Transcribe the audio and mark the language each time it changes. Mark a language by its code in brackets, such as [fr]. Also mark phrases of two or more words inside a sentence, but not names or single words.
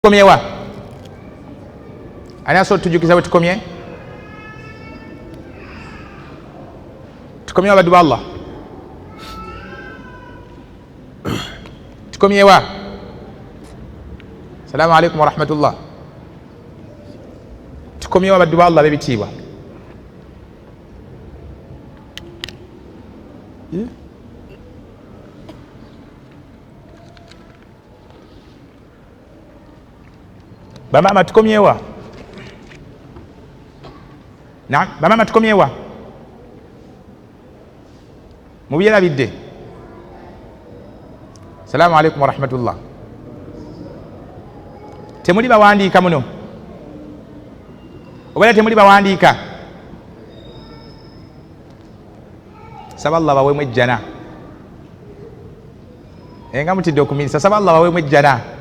[lg] Tukomyewa ani asobola tujukiza bwe tukomye? Tukomyewa baddu ba Allah? Tukomyewa? [ar] Assalamu alaikum wa rahmatullah. [lg] Tukomyewa baddu ba Allah b'ebitiibwa? Bamama tukomyewa? Naam, bamama tukomyewa? Mubyerabidde? [ar] Assalamu alaikum wa rahmatullah. [lg] Temuli bawandiika muno? Obaira temuli bawandiika? Saba Allah baweemu ejjana. Nga mutidde okuminisa, saba Allah baweemu ejjana.